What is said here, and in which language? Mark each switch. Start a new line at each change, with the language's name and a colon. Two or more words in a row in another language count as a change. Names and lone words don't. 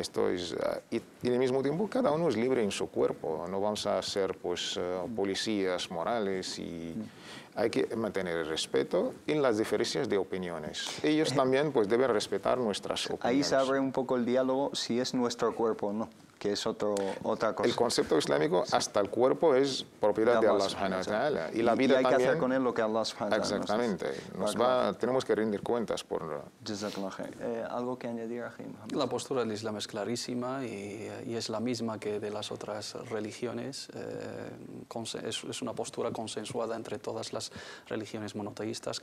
Spanish: Esto es, y al mismo tiempo cada uno es libre en su cuerpo, no vamos a ser pues, policías morales y... Hay que mantener el respeto en las diferencias de opiniones. Ellos también pues, deben respetar nuestras opiniones. Ahí se abre un poco el diálogo si es nuestro cuerpo o no, que es otra cosa. El concepto islámico, sí. Hasta el cuerpo es propiedad de Allah
Arabic: سبحانه وتعالى.
Spanish: Y la vida hay también, que hacer con él lo que Allah
Arabic: سبحانه وتعالى
Spanish: exactamente. Tenemos que rendir cuentas por... ¿Algo que añadir, Ajim? La postura del Islam es clarísima y es la misma que de las otras religiones. Es una postura consensuada entre todas las religiones monoteístas.